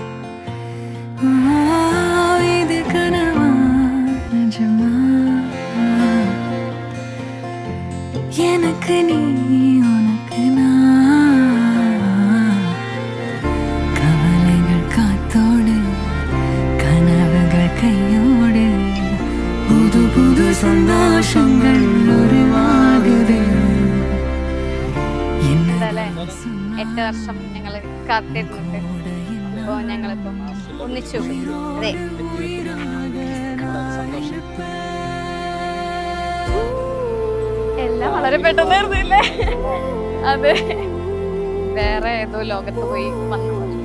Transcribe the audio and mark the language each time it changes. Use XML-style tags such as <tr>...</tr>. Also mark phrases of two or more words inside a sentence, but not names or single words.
<ta>இது கனவா நிஜமா, எனக்கு நீ உனக்கு நான். கவலைகள் காத்தோடு கனவுகள் கையோடு புது புது சந்தோஷங்கள் உருவாகுது.</ta> <ml>8 വർഷം ഞങ്ങൾ കാത്തിരുന്നുണ്ട്. അപ്പോൾ ഞങ്ങളിപ്പോൾ ഒന്നിച്ചു. അതെ, എല്ലാം വളരെ പെട്ടെന്നായിരുന്നില്ലേ? അതെ, വേറെ ഏതോ ലോകത്ത് പോയി വന്നു.</ml>